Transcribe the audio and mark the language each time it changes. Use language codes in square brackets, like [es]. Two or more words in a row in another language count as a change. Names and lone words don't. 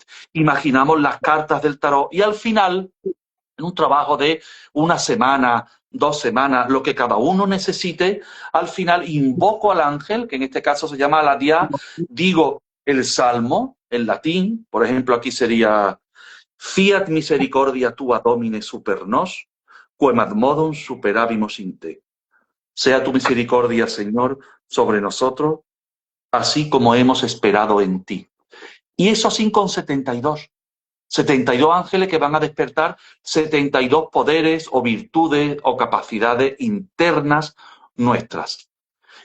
[es] Imaginamos las cartas del tarot y al final, en un trabajo de una semana, 2 semanas, lo que cada uno necesite, al final invoco al ángel, que en este caso se llama la dia, digo el salmo en latín, por ejemplo, aquí sería [la] Fiat misericordia tua domine super nos, quem ad modum superabimus in te. [es] Sea tu misericordia, Señor, sobre nosotros, así como hemos esperado en ti. Y eso así con 72. 72 ángeles que van a despertar 72 poderes o virtudes o capacidades internas nuestras.